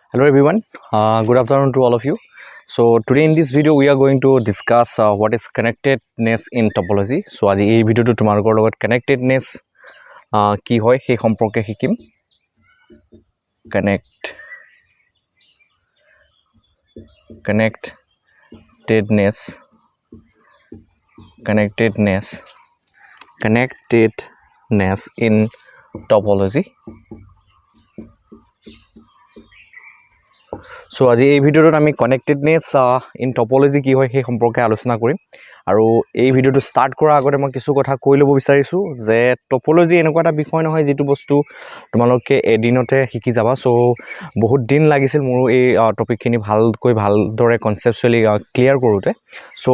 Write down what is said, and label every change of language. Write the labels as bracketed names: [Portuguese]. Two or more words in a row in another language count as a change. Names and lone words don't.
[English] Hello everyone, good afternoon to all of you. So today in this video we are going to discuss what is connectedness in topology. [Assamese] So আজি এই ভিডিওটো তোমালোকৰ লগত connectedness কি হয় সেই সম্পৰ্কে শিকিম. [English] Connectedness in topology. [Assamese] So আজি এই ভিডিওটোত আমি [English] connectedness in topology [Assamese] কি হয় সেই সম্পৰ্কে আলোচনা কৰিম আৰু এই ভিডিওটো স্টাৰ্ট কৰাৰ আগতে মই কিছু কথা কৈ ল'ব বিচাৰিছো যে টপোলজি এনেকুৱা এটা বিষয় নহয় যেটো বস্তু তোমালোকে এদিনতে শিকি যাবা সো বহুত দিন লাগিছিল মোৰ এই টপিকখিনি ভালদৰে [English] conceptually clear [Assamese] কৰোতে সো